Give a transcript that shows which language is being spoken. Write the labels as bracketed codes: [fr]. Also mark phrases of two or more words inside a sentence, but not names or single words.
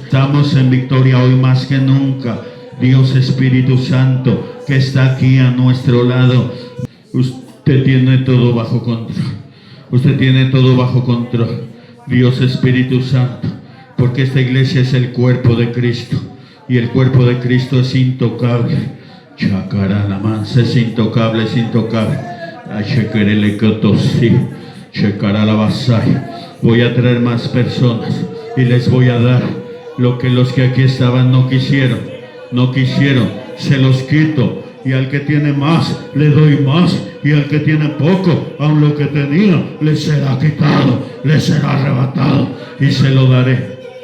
[es] Estamos en victoria hoy más que nunca. Dios Espíritu Santo, que está aquí a nuestro lado, usted tiene todo bajo control. Usted tiene todo bajo control, Dios Espíritu Santo, porque esta iglesia es el cuerpo de Cristo, y el cuerpo de Cristo es intocable. Chacará la mansa, es intocable, es intocable. Achequerele cotosi, checará la vasaya. Voy a traer más personas y les voy a dar lo que los que aquí estaban no quisieron, se los quito, y al que tiene más le doy más, y al que tiene poco, aun lo que tenía le será quitado, le será arrebatado, y se lo daré.